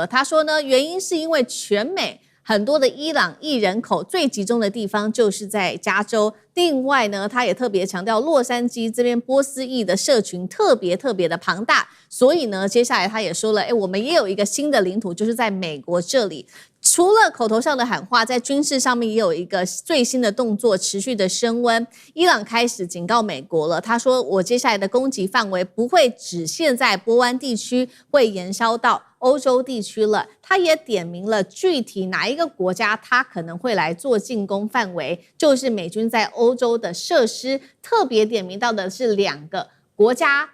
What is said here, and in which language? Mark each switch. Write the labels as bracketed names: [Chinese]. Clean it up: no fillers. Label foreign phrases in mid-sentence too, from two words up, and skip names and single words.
[Chinese] 他說呢，原因是因為全美很多的伊朗裔人口最集中的地方就是在加州。另外呢，他也特別強調洛杉磯這邊波斯裔的社群特別的龐大，所以呢，接下來他也說了，我們也有一個新的領土，就是在美國這裡。除了口頭上的喊話，在軍事上面也有一個最新的動作持續的升溫。伊朗開始警告美國了，他說我接下來的攻擊範圍不會只限在波灣地區，會延燒到歐洲地區了。他也點明了具體哪一個國家他可能會來做進攻範圍，就是美軍在歐洲的設施，特別點名到的是2個國家。